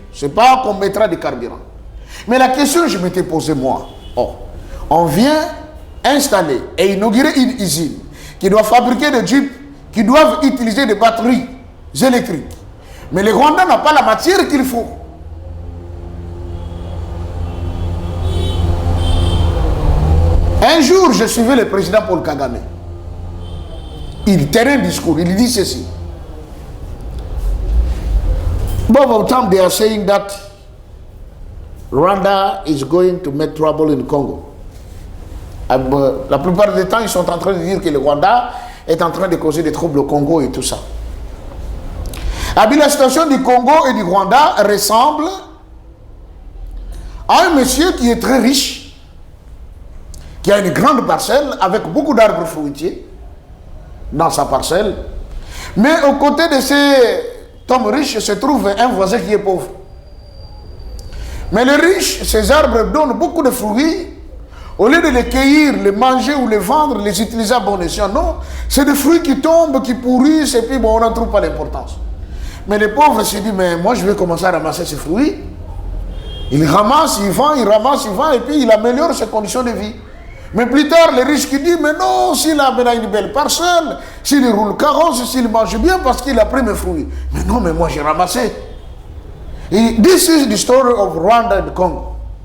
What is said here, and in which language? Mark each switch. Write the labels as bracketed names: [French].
[French] Ce n'est pas qu'on mettra du carburant. Mais la question que je m'étais posée, moi, on vient installer et inaugurer une usine qui doit fabriquer des Jeeps qui doivent utiliser des batteries électriques. Mais le Rwanda n'a pas la matière qu'il faut. Un jour, je suivais le président Paul Kagame. Il tenait un discours, il dit ceci. [English] Both of them, they are saying that Rwanda is going to make trouble in Congo. [French] La plupart du temps, ils sont en train de dire que le Rwanda est en train de causer des troubles au Congo et tout ça. La situation du Congo et du Rwanda ressemble à un monsieur qui est très riche, qui a une grande parcelle avec beaucoup d'arbres fruitiers dans sa parcelle. Mais aux côtés de cet homme riche se trouve un voisin qui est pauvre. Mais le riche, ces arbres donnent beaucoup de fruits. Au lieu de les cueillir, les manger ou les vendre, les utiliser à bon escient, non. C'est des fruits qui tombent, qui pourrissent, et puis bon, on n'en trouve pas l'importance. Mais les pauvres se disent, mais moi je vais commencer à ramasser ces fruits. Il ramasse, il vend, il ramasse, il vend, et puis il améliore ses conditions de vie. Mais plus tard, les riches qui disent, mais non, s'il a une belle parcelle, s'il roule carrosse, s'il mange bien, parce qu'il a pris mes fruits. Mais non, mais moi j'ai ramassé. [English] Et this is the story of Rwanda and Congo.